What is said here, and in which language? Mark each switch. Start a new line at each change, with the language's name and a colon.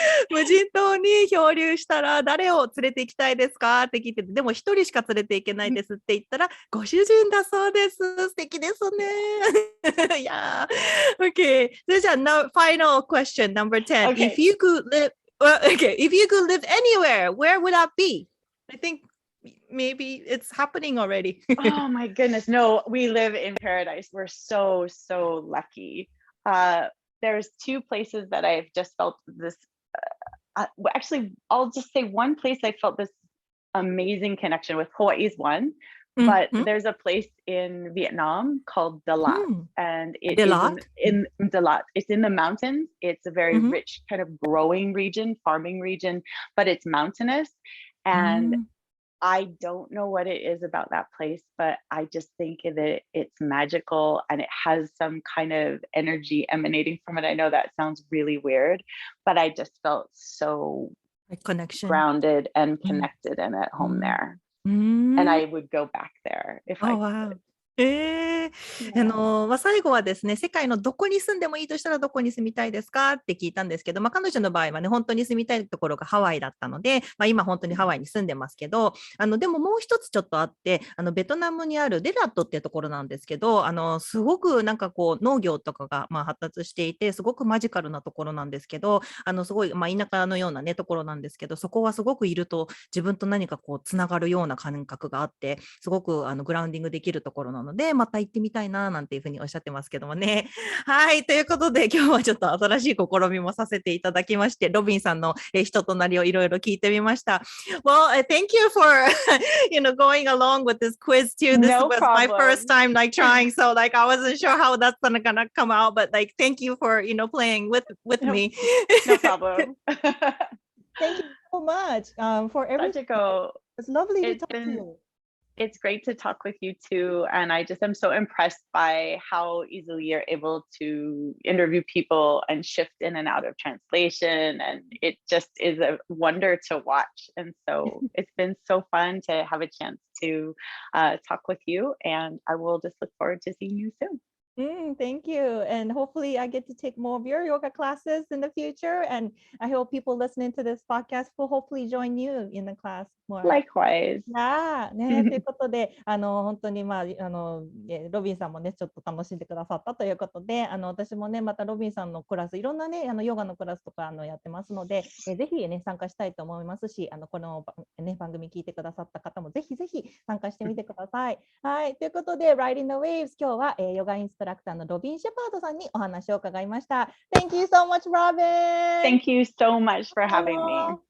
Japanese: 無人島に漂流したら誰を連れて行きたいですかって聞いてて、でも一人しか連れて行けないですって言ったら、ご主人だそうです。素敵ですね。いやー。Okay. それじゃあ、
English: final question, number 10. Okay. If you could live anywhere, where would that be? I think maybe it's happening already. Oh my goodness. No, we live in paradise. We're so lucky. There's two places that I've just felt this actually, I'll just say one place I felt this amazing connection with. Hawaii is one, but there's a place in Vietnam called Dalat, and it Dalat? is in Dalat. It's in the mountains. It's a very rich kind of growing region, farming region, but it's mountainous. And I don't know what it is about that place, but I just think that it's magical and it has some kind of energy emanating from it. I know that sounds really weird, but I just felt so connection, grounded and connected and at home there. And I would go back there if I could.
Japanese: 最後はですね、世界のどこに住んでもいいとしたらどこに住みたいですかって聞いたんですけど、彼女の場合はね、本当に住みたいところがハワイだったので、今本当にハワイに住んでますけど、でももう一つちょっとあって、ベトナムにあるデラットっていうところなんですけど、すごくなんかこう農業とかが発達していて、すごくマジカルなところなんですけど、すごい田舎のようなね、ところなんですけど、そこはすごくいると自分と何かこうつながるような感覚があって、すごくグラウンディングできるところなので、また行ってみたいななんていうふうにおっしゃってますけどもね。はい、ということで今日はちょっと新しい試みもさせていただきまして、ロビンさんの人となりをいろいろ聞いてみました。
English: Well, thank you for going along with this quiz too. This was my first time trying, so I wasn't sure how that's gonna come out, but thank you for playing with me. No problem. Thank you so much for everything. It's lovely to talk to you. It's great to talk with you too. And I just am so impressed by how easily you're able to interview people and shift in and out of translation. And it just is a wonder to watch. And so it's been so fun to have a chance to talk with you. And I will just look forward to seeing you soon. Thank you. And hopefully I get to take more of your yoga classes in the future. And I hope people listening to this podcast will hopefully join you in the class more. Likewise.
Japanese: ね、ということで、本当にロビンさんもね、ちょっと楽しんでくださったということで、私もね、またロビンさんのクラス、いろんなね、ヨガのクラスとかやってますので、ぜひね、参加したいと思いますし、この、ね、番組聞いてくださった方もぜひぜひ参加してみてください。はい、ということで、Riding the Waves、今日は、ヨガインストラクターのロビン・シェパードさんにお話を伺いました。
English: Thank you so much, Robin! Thank you so much for having me.